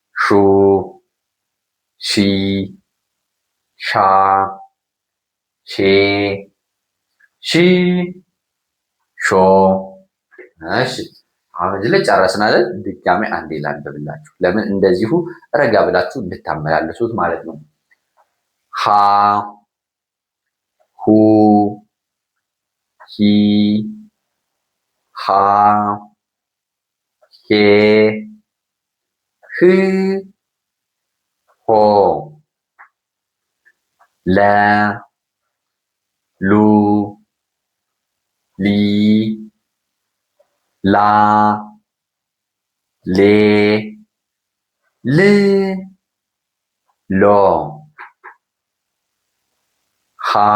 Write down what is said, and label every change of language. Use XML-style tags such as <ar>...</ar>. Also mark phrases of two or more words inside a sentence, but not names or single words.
<am>ሹ ሺ ሻ ሼ ሺ ሾ። እሺ አሁን እዚህ ላይ ጨረስን አይደል? ድጋሜ አንዴ ላንብብላችሁ። ለምን እንደዚሁ ረጋ ብላችሁ እንድታመላለሱት ማለት ነው። ሃ ሁ ሂ ሃ ሄ ህ ሆ ለ ሉ ሊ ላ ሌ ል ሎ ሃ</am>